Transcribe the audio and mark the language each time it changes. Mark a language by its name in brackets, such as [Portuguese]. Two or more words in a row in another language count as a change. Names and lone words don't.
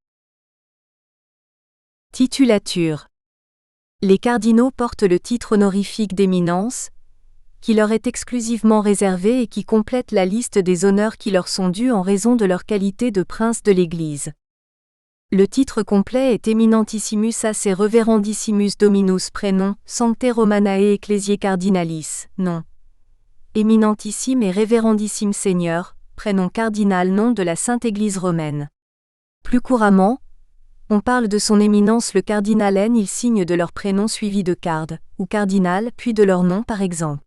[French] Titulature. Les cardinaux portent le titre honorifique d'éminence, qui leur est exclusivement réservé et qui complète la liste des honneurs qui leur sont dus en raison de leur qualité de prince de l'Église. [Latin] Le titre complet est Eminentissimus ace Reverendissimus Dominus prénom, Sancte Romanae Ecclesiae Cardinalis, [French] nom. Éminentissime et Révérendissime Seigneur, prénom cardinal nom de la Sainte Église romaine. Plus couramment, on parle de son éminence le cardinal N, ils signent de leur prénom suivi de card, ou cardinal puis de leur nom par exemple.